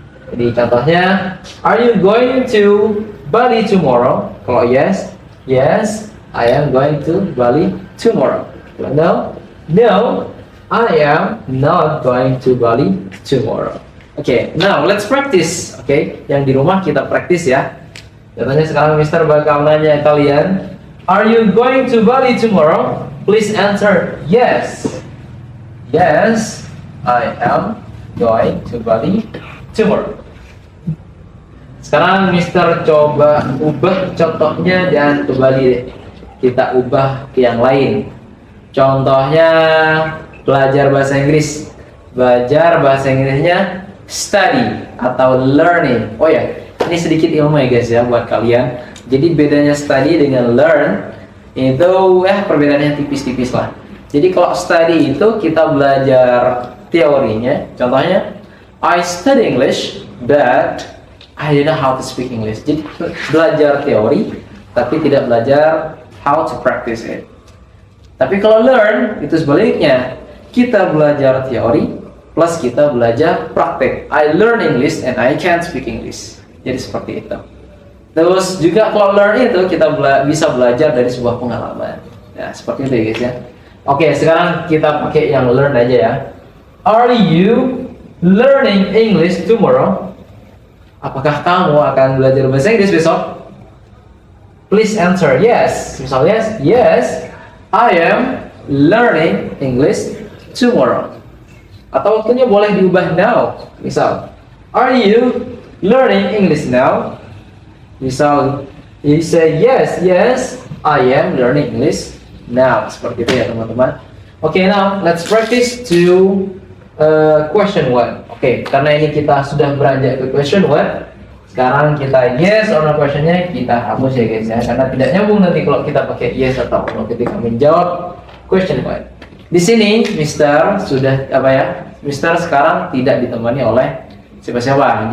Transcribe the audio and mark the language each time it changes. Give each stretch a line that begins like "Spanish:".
Indonesian: Jadi contohnya,
English: are you going to Bali tomorrow?
Indonesian: Kalau
English: yes, yes, I am going to Bali tomorrow. No, no, I am not going to Bali tomorrow. Okay, now let's practice.
Indonesian: Okay, yang di rumah kita praktis ya. Contohnya sekarang Mister bakal nanya kalian,
English: are you going to Bali tomorrow? Please answer yes. Yes, I am going to Bali tomorrow.
Indonesian: Sekarang Mister coba ubah contohnya dan ke Bali deh. Kita ubah ke yang lain. Contohnya belajar bahasa Inggris. Belajar bahasa Inggrisnya study atau learning. Oh ya, ini sedikit ilmu ya
English: guys
Indonesian: ya buat kalian. Jadi bedanya study dengan learn itu perbedaannya tipis-tipis lah. Jadi kalau study itu kita belajar teorinya. Contohnya
English: I study English but I don't know how to speak English.
Indonesian: Jadi belajar teori tapi tidak belajar
English: how to practice it.
Indonesian: Tapi kalau learn itu sebaliknya, kita belajar teori plus kita belajar praktek.
English: I learn English and I can't speak English.
Indonesian: Jadi seperti itu. Terus juga kalau learn itu kita bisa belajar dari sebuah pengalaman. Ya seperti itu ya
English: guys
Indonesian: ya. Oke, sekarang kita pakai yang learn aja ya.
English: Are you learning English tomorrow?
Indonesian: Apakah kamu akan belajar bahasa Inggris besok?
English: Please answer yes.
Indonesian: Misal
English: yes, yes, I am learning English tomorrow.
Indonesian: Atau waktunya boleh diubah
English: now.
Indonesian: Misal,
English: are you learning English now?
Indonesian: Misal,
English: you say yes, yes, I am learning English now.
Indonesian: Seperti itu ya teman-teman.
English: Okay, now let's practice to question 1.
Indonesian: Oke, karena ini kita sudah beranjak ke
English: question 1.
Indonesian: Sekarang kita
English: yes or no
Indonesian: questionnya kita hapus ya guys ya, karena tidak nyambung nanti kalau kita pakai yes atau no ketika menjawab question 1. Di sini Mister sudah Mister sekarang tidak ditemani oleh siapa-siapa.